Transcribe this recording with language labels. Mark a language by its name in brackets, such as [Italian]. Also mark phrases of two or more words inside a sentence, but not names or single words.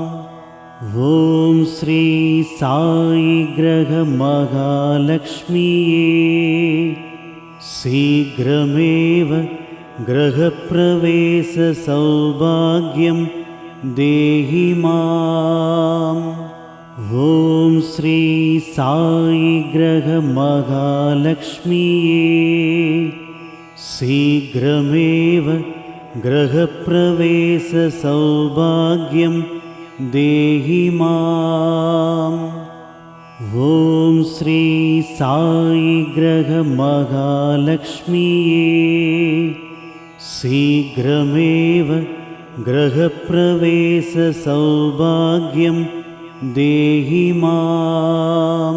[Sanskrit] ओम् श्री साई ग्रह महालक्ष्मीये शीघ्रमेव गृहप्रवेश सौभाग्यं देहि माम्. ओम् श्री साई ग्रह महालक्ष्मीये शीघ्रमेव गृहप्रवेश सौभाग्यं देहि माम्. ॐ श्री साई ग्रह महालक्ष्मीये शीघ्रमेव गृहप्रवेश सौभाग्यं देहि माम्।